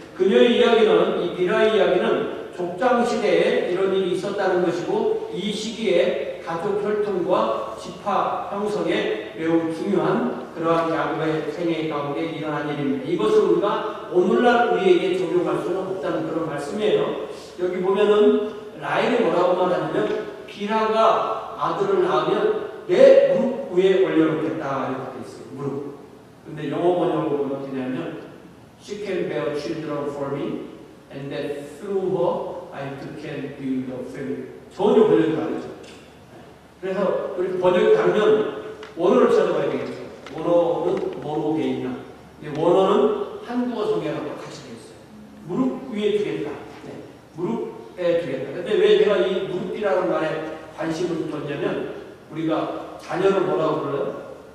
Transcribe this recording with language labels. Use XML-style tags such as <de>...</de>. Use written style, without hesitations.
<ko>그녀의 이야기는, 이 빌하의 이야기는 족장시대에 이런 일이 있었다는 것이고 이 시기에 가족 혈통과 지파 형성에 매우 중요한 그러한 야곱의 생애 가운데 일어난 일입니다. 이것을 우리가 오늘날 우리에게 적용할 수는 없다는 그런 말씀이에요. 여기 보면은 라헬이 뭐라고 말하냐면 빌하가 아들을 낳으면 내 무릎 위에 올려놓겠다 이렇게 돼 있어요. 무릎.</ko> <en>근데 영어 번역으로 보면 어떻게 되냐면 She can bear children for me and that through her I can build a family.</en> <ko>전혀 번역이 다르죠. 그래서 우리 번역이 다르면 원어를 찾아봐야 되겠죠. 원어는 뭐로 돼 있나. 근데 원어는 한국어 성경하고 같이 돼 있어요. 무릎 위에 두겠다. 네. 무릎에 두겠다. 근데 왜 내가 이 무릎이라는 말에 관심을 뒀냐면 우리가 자녀를 뭐라고 불러요?</ko>